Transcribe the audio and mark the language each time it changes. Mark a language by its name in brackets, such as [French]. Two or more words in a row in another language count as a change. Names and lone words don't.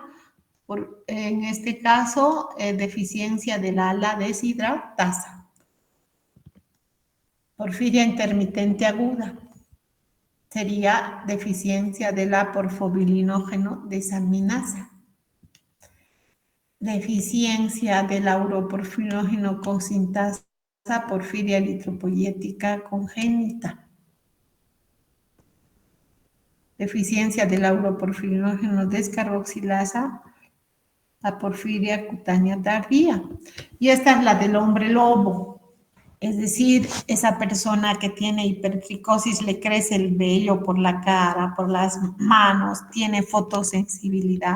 [Spanish] En este caso, deficiencia de la ala deshidratasa. Porfiria intermitente aguda. sería deficiencia de la porfobilinógeno desaminasa. Deficiencia de la uroporfinógeno cosintasa porfiria eritropoyética congénita. Deficiencia de la uroporfinógeno descarboxilasa, la porfiria cutánea tardía. Y esta es la del hombre lobo. Es decir, esa persona que tiene hipertricosis, le crece el vello por la cara, por las manos, tiene fotosensibilidad.